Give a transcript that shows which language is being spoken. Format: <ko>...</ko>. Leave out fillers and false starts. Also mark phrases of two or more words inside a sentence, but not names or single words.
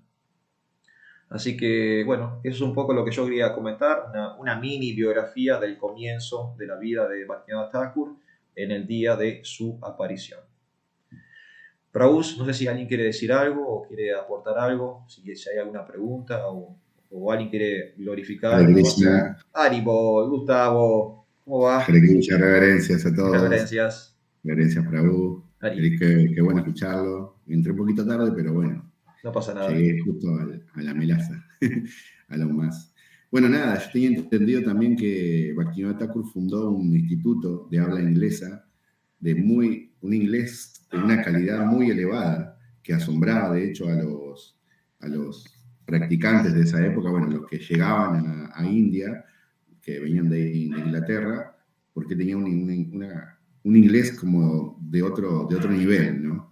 <es>Así que, bueno, eso es un poco lo que yo quería comentar, una mini biografía del comienzo de la vida de Bhaktivinoda Thakur en el día de su aparición. Prabhu, no sé si alguien quiere decir algo o quiere aportar algo, si hay alguna pregunta o alguien quiere glorificar. Hare Krishna. Haribol, Gustavo, ¿cómo va? Hare Krishna, reverencias a todos. Reverencias. Reverencias Prabhu. Hari. Qué bueno escucharlo. Entré un poquito tarde, pero bueno. No pasa nada. Llegué justo a la melaza, a lo más. Bueno, nada, yo tenía entendido también que Bhaktivinoda Thakur fundó un instituto de habla inglesa, un inglés de una calidad muy elevada, que asombraba de hecho a los practicantes de esa época, bueno, los que llegaban a India, que venían de Inglaterra, porque tenía un inglés como de otro nivel, ¿no?</es>